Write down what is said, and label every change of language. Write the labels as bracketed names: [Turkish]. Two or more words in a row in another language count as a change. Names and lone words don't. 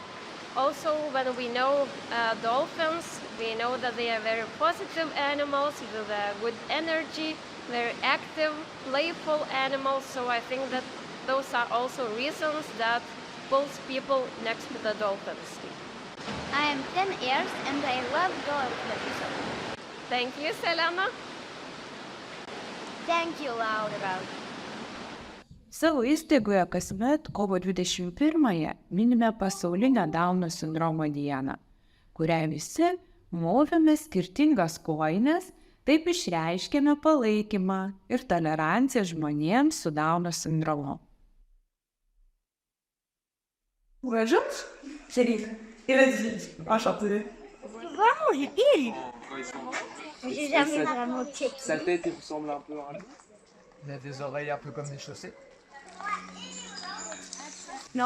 [English] Also, when we know dolphins, we know that they are very positive animals with good energy, very active, playful animals. So I think that those are also reasons that pulls people next to the dolphins. I am 10 years and I love dolphins. Thank you, Selena. Thank you, Laura. [Lithuanian] Savo įstaigoje kasmet kovo 21-ąją minime pasaulinę Dauno sindromo dieną, kurią visi mūvime skirtingas kojines, taip išreiškėme palaikymą ir toleranciją žmonėms su Dauno sindromu. [French] Bonjour, c'est Lise. Et vas-y, enchanté. Vraiment, j'ai pile. J'ai jamais vraiment checké. Sa tête, il ressemble un peu à un loup. Il a des oreilles un peu comme des chaussettes. Non.